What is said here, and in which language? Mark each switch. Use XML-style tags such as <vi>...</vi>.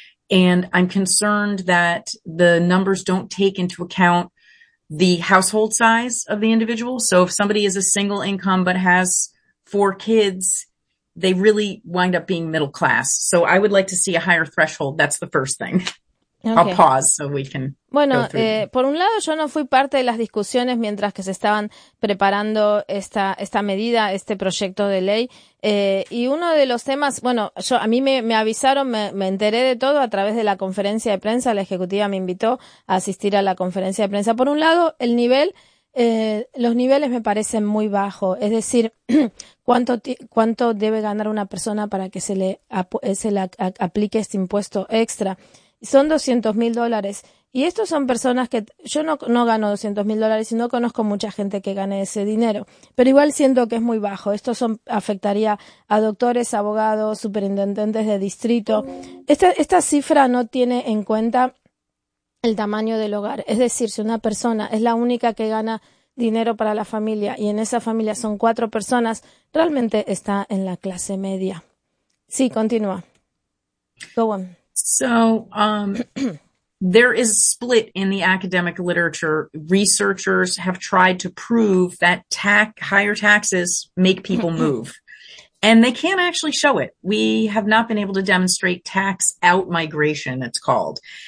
<en>And I'm concerned that the numbers don't take into account the household size of the individual. So if somebody is a single income but has four kids, they really wind up being middle class. So I would like to see a higher threshold. That's the first thing. Okay. I'll pause so we can.</en> <es>Bueno, por un lado, yo no fui parte de las discusiones mientras que se estaban preparando esta medida, este proyecto de ley. Y uno de los temas, bueno, yo a mí me avisaron, me enteré de todo a través de la conferencia de prensa. La ejecutiva me invitó a asistir a la conferencia de prensa. Por un lado, el nivel, los niveles me parecen muy bajos. Es decir, ¿cuánto debe ganar una persona para que se le aplique este impuesto extra? Son $200,000. Y estos son personas que yo no gano $200,000 y no conozco mucha gente que gane ese dinero. Pero igual siento que es muy bajo. Esto afectaría a doctores, abogados, superintendentes de distrito. Esta cifra no tiene en cuenta el tamaño del hogar. Es decir, si una persona es la única que gana dinero para la familia y en esa familia son cuatro personas, realmente está en la clase media. Sí, continúa.</es> <en>Go on. So, there is a split in the academic literature. Researchers have tried to prove that higher taxes make people move. And they can't actually show it. We have not been able to demonstrate tax out migration, it's called.</en>